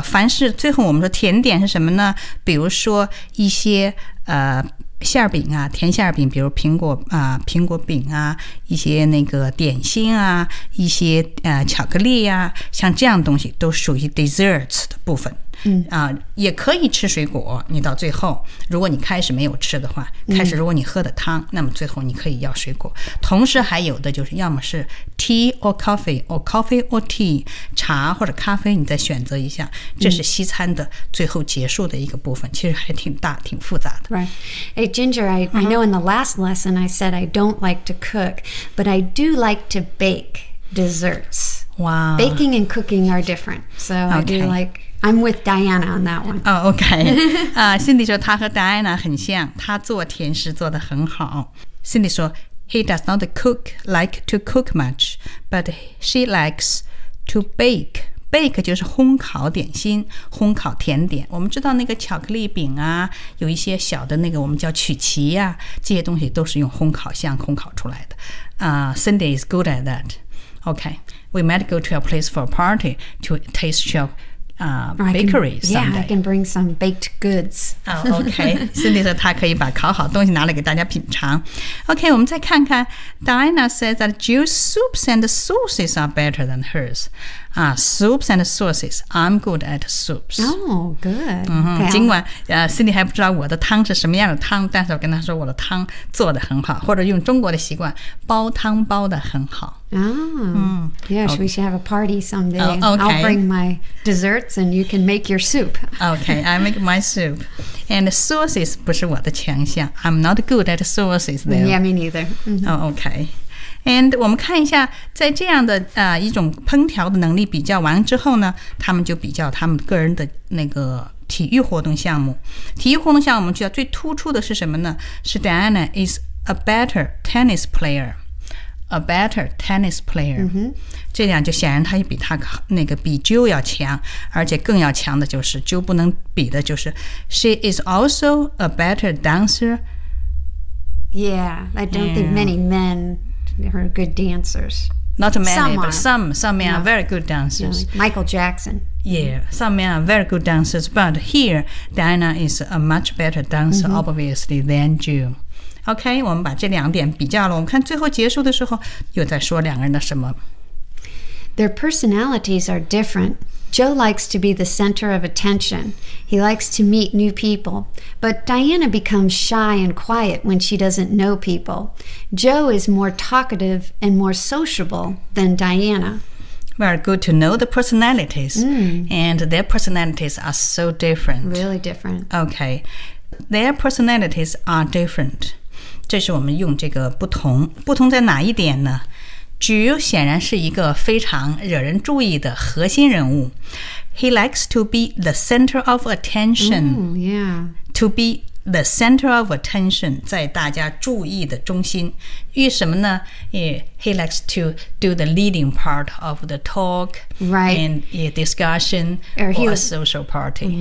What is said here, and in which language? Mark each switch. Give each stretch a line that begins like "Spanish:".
Chinese: 凡是最后我们说甜点是什么呢？比如说一些、馅饼啊，甜馅饼，比如苹果、苹果饼啊，一些那个点心啊，一些、巧克力啊，像这样东西都属于 desserts 的部分、也可以吃水果，你到最后如果你开始没有吃的话，开始如果你喝的汤、那么最后你可以要水果。同时还有的就是要么是
English: tea or coffee or coffee or tea，
Chinese: 茶或者咖啡，你再选择一下。这是西餐的最后结束的一个部分，其实还挺大挺复杂的。
English: Hey Ginger, I know in the last lesson I said I don't like to cook, but I do like to bake desserts. Wow. Baking and cooking are different, so I do like... I'm with Diana on that one. Oh, okay.
Chinese: Cindy 说她和 Diana 很像，她做甜食做得很好。
English: Cindy
Chinese: 说
English: ,He does not cook, like to cook much, but she likes to bake.
Chinese: Bake 就是烘烤点心，烘烤甜点。我们知道那个巧克力饼啊，有一些小的那个我们叫曲奇啊，这些东西都是用烘烤箱烘烤出来的。
English: Cindy is good at that. Okay, we might go to a place for a party to taste shop. Bakery someday. Yeah, I can bring some baked goods. Oh, okay.
Chinese: Cindy 说她可以把烤好东西拿来给大家品尝。
English: Okay,
Chinese: 我们再看看
English: Diana says that Jill's soups and sauces are better than hers. Soups and sauces. I'm good at soups. Oh, good. Okay.
Chinese: 尽管、Cindy 还不知道我的汤是什么样的汤，但是我跟她说我的汤做得很好，或者用中国的习惯，煲汤煲得很好。
English: Yes, we should have a party someday. Okay. I'll bring my desserts and you can make your soup. Okay, I make my soup. And sauces
Chinese: 不是我的强项。
English: I'm not good at sauces, though. Yeah, me neither.、 Okay.
Chinese: And 我们看一下在这样的、一种烹调的能力比较完之后呢，他们就比较他们个人的那个体育活动项目。体育活动项目我们觉得最突出的是什么呢？
English: 是 Diana is a better tennis player. A better tennis player、
Chinese: 这样就显然他比他那个比 Jill 要强，而且更要强的就是 Jill 不能比的就是
English: She is also a better dancer. Yeah, I don't think many men are good dancers. Not many, some but some men are very good dancers. Yeah, like Michael Jackson. Yeah, some men are very good dancers. But here, Diana is a much better dancer,、obviously, than Jill.
Chinese: OK, 我们把这两点比较了。我们看最后结束的时候又在说两个人的什么。
English: Their personalities are different. Joe likes to be the center of attention. He likes to meet new people. But Diana becomes shy and quiet when she doesn't know people. Joe is more talkative and more sociable than Diana. Very good to know the personalities.、And their personalities are so different. Really different. OK. Their personalities are different.
Chinese: 这是我们用这个不同，不同在哪一点呢？Jill 显然是一个非常惹人注意的核心人物。
English: He likes to be the center of attention. To be the center of attention,
Chinese: 在大家注意的中心。为什么呢？
English: He likes to do the leading part of the talk, right, and a discussion or a social party.